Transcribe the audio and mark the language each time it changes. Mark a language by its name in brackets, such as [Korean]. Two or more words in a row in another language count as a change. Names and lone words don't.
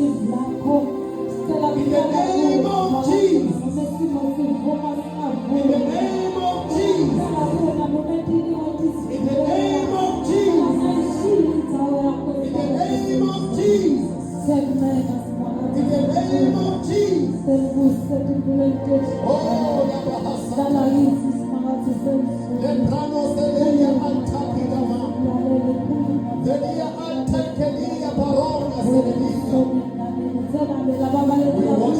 [English] In the name of Jesus. In the name of Jesus. In the name of Jesus. In the name of Jesus. In the name of Jesus. Oh, Yabahasa. Lebrano Sedelia Antakidama. Sedelia Antakelia Barona Sedelia. We